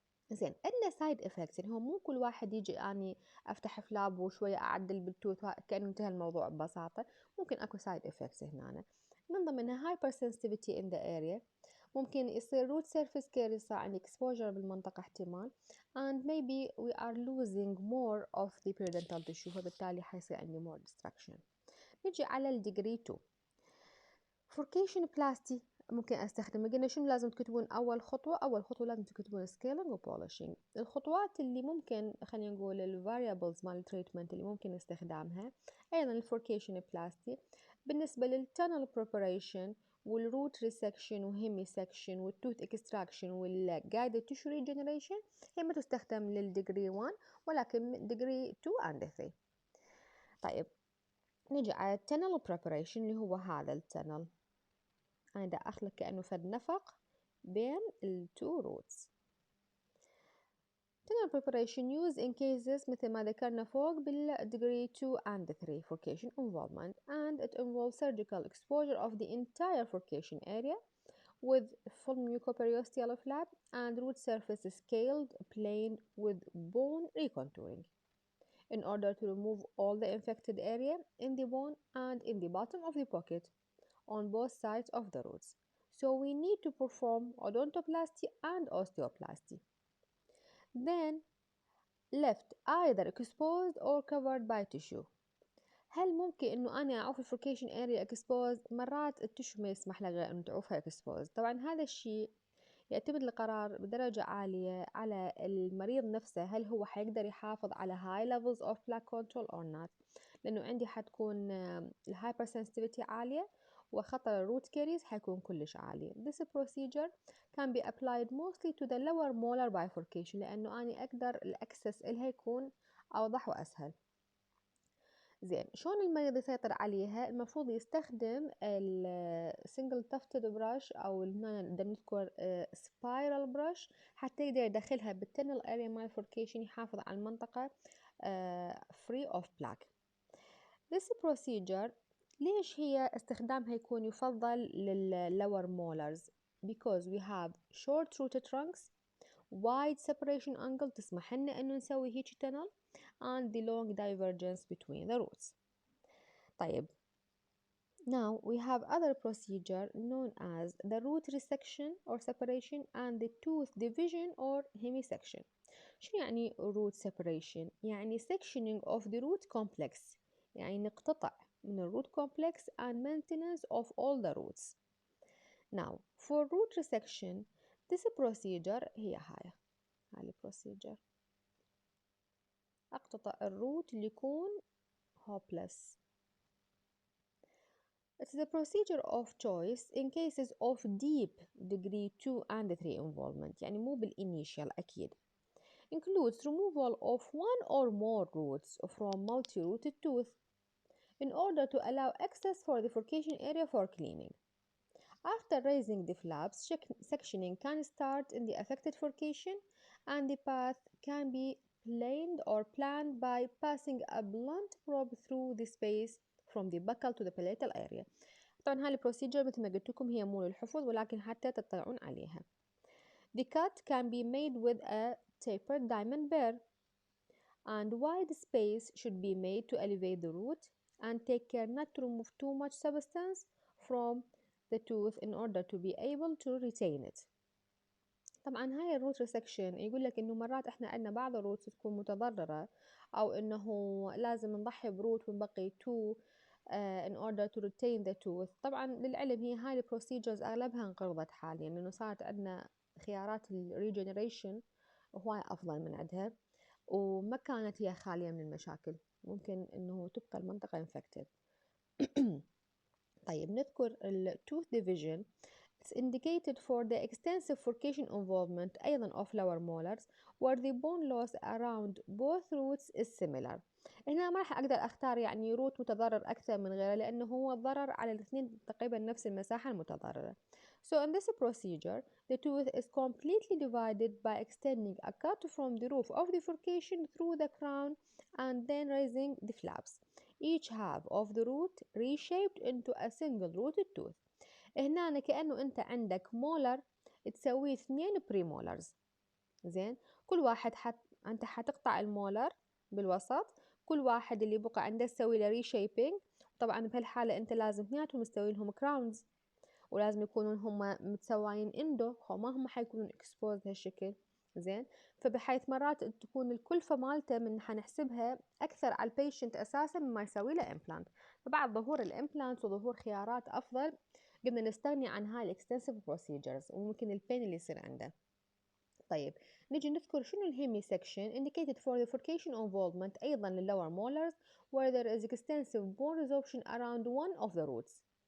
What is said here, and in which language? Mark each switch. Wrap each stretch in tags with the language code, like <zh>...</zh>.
<ar>زين عندنا سايد افكتس، يعني هو مو كل واحد يجي اني افتح فلاب وشويه اعدل بالتوث كانه انتهى الموضوع ببساطه، ممكن اكو سايد افكتس هنا. من ضمنها هايبر</ar> <en>sensitivity in the area،</en> <ar>ممكن يصير</ar> <en>root surface care،</en> <ar>يصير عندي</ar> <en>exposure</en> <ar>بالمنطقه احتمال</ar> <en>and maybe we are losing more of the periodontal tissue،</en> <ar>فبالتالي حيصير عندي</ar> <en>more destruction.</en> <ar>نجي على الديجري 2 فوركيشن بلاستي، ممكن استخدمه. قلنا شنو لازم تكتبون اول خطوه؟ اول خطوه لازم تكتبون سكيلينج وبولشينج. الخطوات اللي ممكن خلينا نقول الفاريبلز مال التريتمنت اللي ممكن استخدامها، ايضا الفوركيشن بلاستي بالنسبه للتانل بريباريشن والروت ريسكشن وهيمي سكشن والتوث اكستراكشن والجايدد تيشو ريجنريشن، هي ما تستخدم للديجري 1 ولكن ديجري 2 and 3. طيب نجي على التانل بريباريشن اللي هو هذا التانل، أنا دا أخلق كأنه فد نفق بين التو roots.</ar> <en>tunnel preparation used in cases</en> <ar>مثل ما ذكرنا فوق</ar> <en>بالdegree 2 and 3 furcation involvement, and it involves surgical exposure of the entire furcation area with full mucoperiosteal flap and root surface scaled plane with bone recontouring in order to remove all the infected area in the bone and in the bottom of the pocket on both sides of the roots. So we need to perform odontoplasty and osteoplasty. Then left either exposed or covered by tissue.</en> <ar>هل ممكن انه انا اعوف الفوركيشن اريا اكسبوز؟ مرات التشو ما يسمح لك غير انه تعوفها اكسبوز. طبعا هذا الشيء يعتمد القرار بدرجة عالية على المريض نفسه، هل هو حيقدر يحافظ على</ar> <en>high levels of plaque control or not،</en> <ar>لأنه عندي حتكون الهايبر sensitivity عالية وخطر الروت كيريز حيكون كلش عالي.</ar> <en>This procedure can be applied mostly to the lower molar bifurcation</en> <ar>لأنه أنا أقدر الأكسس إلها يكون أوضح وأسهل. زين شلون المريض يسيطر عليها؟ المفروض يستخدم السنجل تفتد براش او نقدر نذكر سبايرال براش حتى يقدر يدخلها بالتنل اريا مال فوركيشن، يحافظ على المنطقة</ar> <en>free of plaque. This procedure</en> <ar>ليش هي استخدامها يكون يفضل</ar> <en>للlower molars؟ because we have short rooted trunks, wide separation angle</en> <ar>تسمح لنا انه نسوي هيك</ar> <en>tunnel and the long divergence between the roots. طيب now we have other procedure known as the root resection or separation and the tooth division or hemisection.</en> <ar>شو يعني</ar> <en>root separation؟ يعني sectioning of the root complex،</en> <ar>يعني نقتطع من الروت</ar> <en>complex and maintenance of all the roots. Now for root resection this procedure</en> <ar>هي هاي البروسيجر، أقتطع الروت اللي يكون</ar> <en>hopeless. It's the procedure of choice in cases of deep degree 2 and 3 involvement،</en> <ar>يعني مو</ar> <en>بالinitial أكيد. Includes removal of one or more roots from multi-rooted tooth in order to allow access for the furcation area for cleaning. After raising the flaps, sectioning can start in the affected furcation and the path can be planed or planned by passing a blunt probe through the space from the buccal to the palatal area.</en> <ar>طبعا هاي البروسيجر مثل ما قلت لكم هي مو للحفظ ولكن حتى تطلعون عليها.</ar> <en>The cut can be made with a tapered diamond burr and wide space should be made to elevate the root and take care not to remove too much substance from the tooth in order to be able to retain it.</en> <ar>طبعا هاي الروت ريسكشن يقول لك انه مرات احنا عندنا بعض الروتس تكون متضررة او انه لازم نضحي بروت ونبقي تو</ar> <en>in order to retain the tooth.</en> <ar>طبعا للعلم هي هاي البروسيجرز اغلبها انقرضت حاليا لانه صارت عندنا خيارات الريجنريشن هواي افضل من عندها وما كانت هي خالية من المشاكل، ممكن انه تبقى المنطقة infected. طيب نذكر ال tooth division.</ar> <en>It's indicated for the extensive furcation involvement أيضا of lower molars where the bone loss around both roots is similar.</en> <ar>هنا ما راح أقدر أختار يعني روت متضرر أكثر من غيره لأنه هو الضرر على الاثنين تقريبا نفس المساحة المتضررة.</ar> <en>So in this procedure, the tooth is completely divided by extending a cut from the roof of the furcation through the crown and then raising the flaps. Each half of the root reshaped into a single rooted tooth.</en> <ar>هنا كأنه أنت عندك مولر تسوي اثنين بريمولرز. زين، كل واحد أنت حتقطع المولر بالوسط، كل واحد اللي بقى عنده تسوي له ريشيبينج. طبعا بهالحالة أنت لازم اثنيناتهم تسوي لهم كراونز، ولازم يكونون هم متسواين اندو، ما هم حيكونون اكسبوز هالشكل. زين، فبحيث مرات تكون الكلفة مالته من حنحسبها أكثر على البيشنت أساسا مما يسوي له إمبلانت. فبعد ظهور الإمبلانت وظهور خيارات أفضل قمنا نستغني عن هاي الاكستنسيف بروسيجرز وممكن البين اللي يصير عنده. طيب نجي نذكر شنو الهيمي سكشن</ar> <en>indicated for the furcation involvement أيضا للlower molars where there is extensive bone resorption around one of the roots.</en>